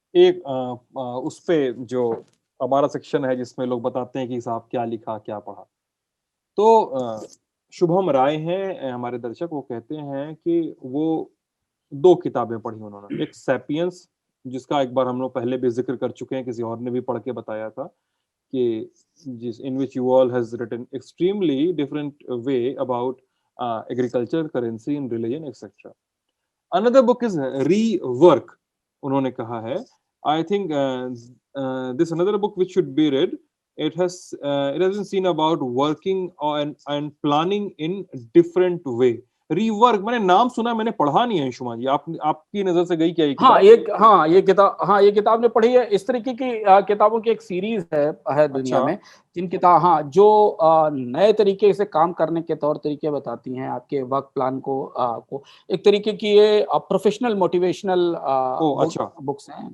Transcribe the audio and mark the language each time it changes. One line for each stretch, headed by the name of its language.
Hindi: उस पे जो हमारा सेक्शन है जिसमें लोग बताते हैं कि साहब क्या लिखा, क्या पढ़ा, तो शुभम राय हैं हमारे दर्शक, वो कहते हैं कि वो 2 किताबें पढ़ी उन्होंने। एक सैपियंस, जिसका एक बार हम लोग पहले भी जिक्र कर चुके हैं, किसी और ने भी पढ़ के बताया था, कि जिस
English: in which you all has written extremely different way about agriculture, currency and religion etc. Another book is Rework.
Hindi: उन्होंने कहा है
English: I think this another book which should be read. It has been seen about working and planning in different way.
Hindi: Rework मैंने नाम सुना, मैंने पढ़ा नहीं है अंशुमान जी, आपकी नजर से गई क्या ये किताब? ये किताब ने पढ़ी है। इस तरीके की किताबों की एक सीरीज है दुनिया में, जिन किताब जो नए तरीके से काम करने के तौर तरीके बताती हैं, आपके वर्क प्लान को एक तरीके की ये प्रोफेशनल मोटिवेशनल बुक्स हैं।